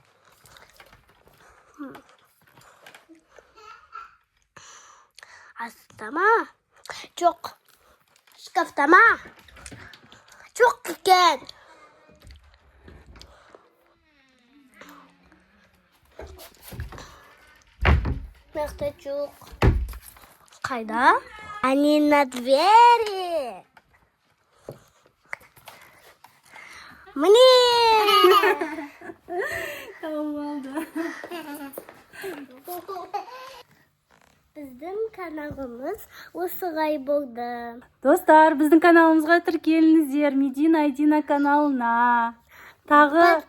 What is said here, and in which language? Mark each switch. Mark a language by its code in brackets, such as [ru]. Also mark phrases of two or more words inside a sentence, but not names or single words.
[kk] Астама? Жоқ. Шкафтама? Жоқ екен. Мықты жоқ. Қайда? [ru] Они на двери. Мне. [kk] Біздің каналымыз осылай болды. Достар, біздің каналымызға тіркеліңіздер. Медина Айдина каналына. Тағы